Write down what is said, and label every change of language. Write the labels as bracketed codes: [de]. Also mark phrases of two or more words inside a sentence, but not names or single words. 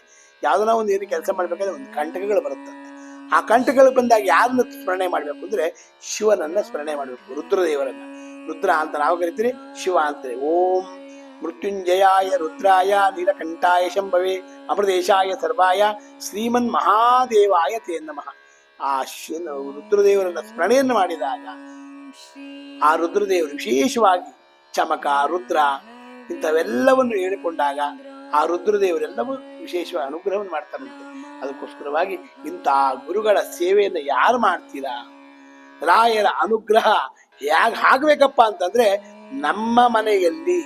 [kn] ಯಾವ್ದನ್ನ ಒಂದು ಏನು ಕೆಲಸ ಮಾಡ್ಬೇಕಾದ್ರೆ ಒಂದು ಕಂಟಕಗಳು ಬರುತ್ತಂತೆ. ಆ ಕಂಟಕಗಳು ಬಂದಾಗ ಯಾರನ್ನ ಸ್ಮರಣೆ ಮಾಡ್ಬೇಕು ಅಂದ್ರೆ ಶಿವನನ್ನ ಸ್ಮರಣೆ ಮಾಡ್ಬೇಕು, ರುದ್ರದೇವರನ್ನ. ರುದ್ರ ಅಂತ ನಾವು ಕರಿತೀರಿ, ಶಿವ ಅಂತಾರೆ. [sa] ಓಂ ಮೃತ್ಯುಂಜಯಾಯ ರುದ್ರಾಯ ನೀಲಕಂಠಾಯ ಶಂಭವೇ ಅಮೃತೇಶಾಯ ಸರ್ವಾಯ ಶ್ರೀಮನ್ ಮಹಾದೇವಾಯ ತೇ ನಮಃ. [kn] ಆ ರುದ್ರದೇವರನ್ನ ಸ್ಮರಣೆಯನ್ನು ಮಾಡಿದಾಗ ಆ ರುದ್ರದೇವರು ವಿಶೇಷವಾಗಿ ಚಮಕ, ರುದ್ರ ಇಂಥವೆಲ್ಲವನ್ನು ಹೇಳಿಕೊಂಡಾಗ ಆ ರುದ್ರದೇವರೆಲ್ಲವೂ ವಿಶೇಷವಾಗಿ ಅನುಗ್ರಹವನ್ನು ಮಾಡ್ತಾರಂತೆ. ಅದಕ್ಕೋಸ್ಕರವಾಗಿ ಇಂತಹ ಗುರುಗಳ ಸೇವೆಯನ್ನು ಯಾರು ಮಾಡ್ತೀರಾ, ರಾಯರ ಅನುಗ್ರಹ ಹೇಗೆ ಆಗ್ಬೇಕಪ್ಪ ಅಂತಂದ್ರೆ, ನಮ್ಮ ಮನೆಯಲ್ಲಿ